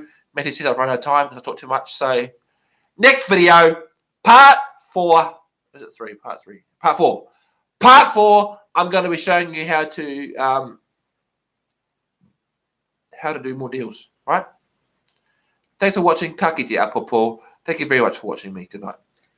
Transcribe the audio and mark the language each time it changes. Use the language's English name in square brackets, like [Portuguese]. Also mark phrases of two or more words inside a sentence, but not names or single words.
[English] Matthew said I've run out of time because I talk too much. So next video, part 4. Is it 3? Part 3. Part 4. Part 4. I'm going to be showing you how to do more deals. Right? Thanks for watching. [Māori] Ka kite a popo. [English] Thank you very much for watching me. Good night.